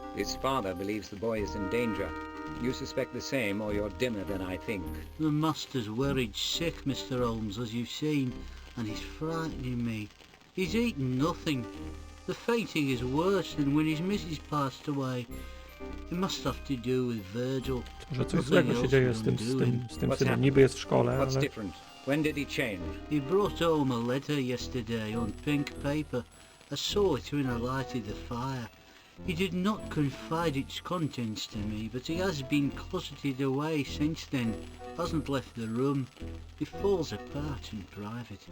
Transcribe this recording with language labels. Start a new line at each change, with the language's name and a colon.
English: His father believes the boy is in danger. You suspect the same, or you're dimmer than I think. The master's worried sick, Mr. Holmes, as you've seen, and he's frightening me. He's eaten nothing. The fainting is worse than when his missus passed away. It must have to do with Virgil.
Polish: Może coś złego się dzieje z tym synem. Niby jest w szkole,
English: What's
Polish: ale...
English: different? When did he change? He brought home a letter yesterday on pink paper. I saw it when I lighted the fire. He did not confide its contents to me, but he has been closeted away since then. Hasn't left the room. He falls apart in private.